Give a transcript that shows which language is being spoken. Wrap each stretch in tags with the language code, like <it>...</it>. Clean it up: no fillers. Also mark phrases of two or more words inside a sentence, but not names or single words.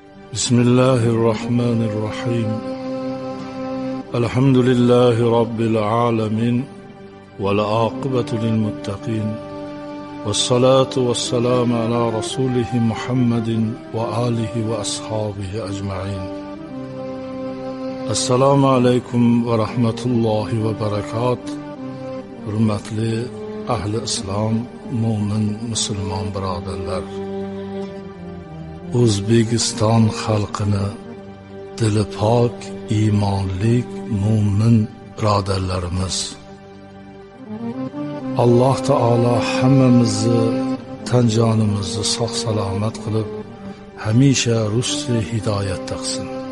<ar>بسم الله الرحمن الرحيم الحمد لله رب العالمين والعاقبة للمتقين والصلاة والسلام على رسوله محمد وآله وأصحابه أجمعين. السلام عليكم ورحمة الله وبركاته.</ar> <uz>Hurmatli ahli islom, mo'min musulmon birodarlar, O'zbekiston xalqini, dili pok, iymonlik, mo'min birodarlarimiz, Alloh taolo hammamizni tan jonimizni sog' salomat qilib, hamisha rushdi hidoyatda qilsin.</uz>